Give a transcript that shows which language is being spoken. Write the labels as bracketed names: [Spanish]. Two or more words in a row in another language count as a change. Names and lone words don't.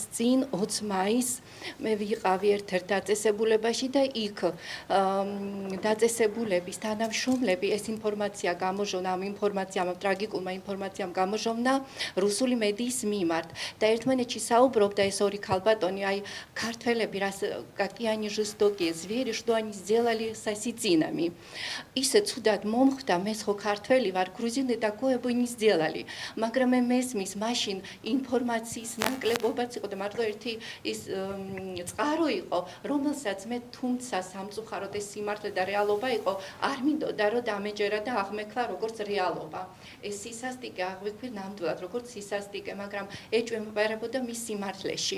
[Georgian] წინ 20 მაისს მე ვიყავი ერთ-ერთ დაწესებულებაში და იქ დაწესებულების თანამშრომლები ეს ინფორმაცია გამოჟონა, ამ ინფორმაციამ, ტრაგიკულმა ინფორმაციამ გამოჟონა რუსული მედიის მიმართ და ერთმანეთში საუბრობდა ეს ორი ქალბატონი, აი ქართველები, [Russian] какие они жестокие звери, что они сделали с осетинами. [Georgian] ისე ცუდად მომხვდა, მე ხო ქართველი ვარ, [Russian] грузины такое бы не сделали. [Georgian] მაგრამ მე მესმის მაშინ ინფორმაციის ნაკლებობაც იყო და მარტო ერთი ის წყარო იყო, რომელსაც მე თუმცა სამწუხაროდ ეს სიმართლე და რეალობა იყო, არ მინდოდა რომ დამეჯერა და აღმექვა როგორც რეალობა. ეს სისასტიკე აღვიქვი ნამდვილად როგორც სისასტიკე, მაგრამ ეჭვმეპარებოდა მის სიმართლეში.